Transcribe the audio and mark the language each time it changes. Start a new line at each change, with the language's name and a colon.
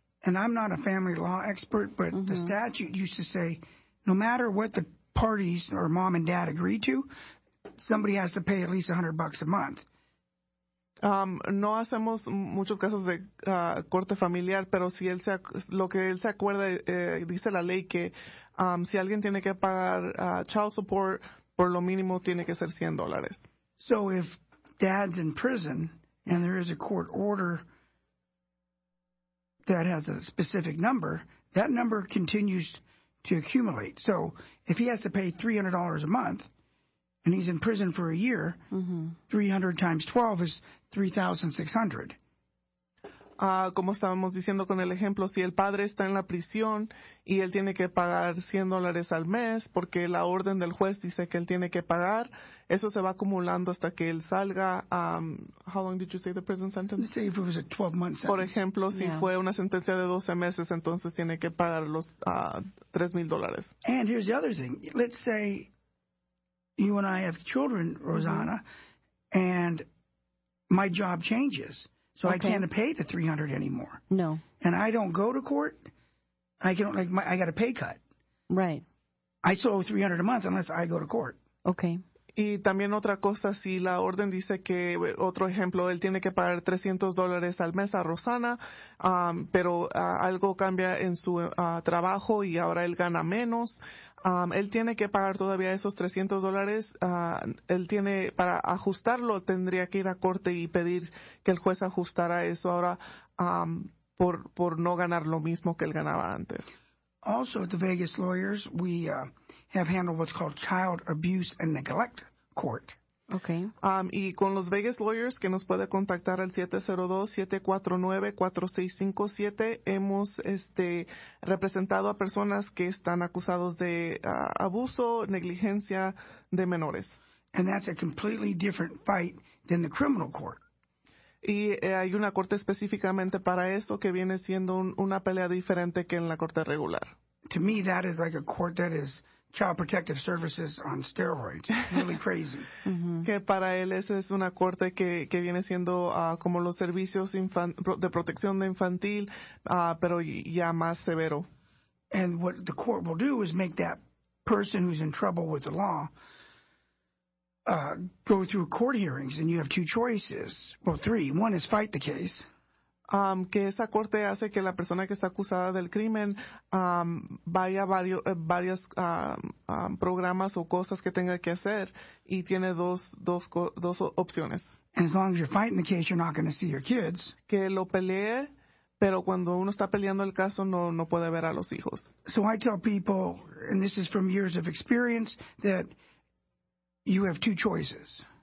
English: And I'm not a family law expert, but the statute used to say, no matter what the parties or mom and dad agree to, somebody has to pay at least $100 a month.
Spanish: No hacemos muchos casos de corte familiar, pero si lo que él se acuerda, dice la ley que si alguien tiene que pagar child support, por lo mínimo tiene que ser $100.
English: So if dad's in prison and there is a court order that has a specific number, that number continues to accumulate. So if he has to pay $300 a month and he's in prison for a year, 300 times 12 is 3,600.
Spanish: Como estábamos diciendo con el ejemplo, si el padre está en la prisión y él tiene que pagar $100 al mes porque la orden del juez dice que él tiene que pagar, eso se va acumulando hasta que él salga.
English: How long did you say the prison sentence? Let's say if it was a 12-month sentence.
Spanish: Por ejemplo, si fue una sentencia de 12 meses, entonces tiene que pagar los $3,000.
English: And here's the other thing. Let's say you and I have children, Rosanna, and my job changes. So I can't pay the $300 anymore. No. And I don't go to court. I got a pay cut. Right. I still owe $300 a month unless I go to court. Okay.
Spanish: Y también otra cosa, si la orden dice que, otro ejemplo, él tiene que pagar $300 al mes a Rosana, pero algo cambia en su trabajo y ahora él gana menos, él tiene que pagar todavía esos $300. Él tiene, para ajustarlo, tendría que ir a corte y pedir que el juez ajustara eso ahora por no ganar lo mismo que él ganaba antes.
English: Also, at the Vegas lawyers, we have handled what's called child abuse and neglect court. Okay.
Spanish: Y con los Vegas lawyers, que nos puede contactar al 702-749-4657, hemos representado a personas que están acusados de abuso, negligencia de menores.
English: And that's a completely different fight than the criminal court.
Spanish: Y hay una corte específicamente para eso que viene siendo una pelea diferente que en la corte regular.
English: To me, that is like a court that is Child Protective Services on steroids. Really crazy.
Spanish: Que para él esa es una corte que viene siendo como los servicios de protección de infantil, pero ya más severo.
English: And what the court will do is make that person who's in trouble with the law go through court hearings, and you have two choices. Well, three. One is fight the case.
Spanish: Que esa corte hace que la persona que está acusada del crimen vaya a varios programas o cosas que tenga que hacer, y tiene dos opciones.
English: And as long as you're fighting the case, you're not going to see your kids.
Spanish: Que lo pelee, pero cuando uno está peleando el caso no puede ver a los hijos.
English: So I tell people, and this is from years of experience, that you have two choices.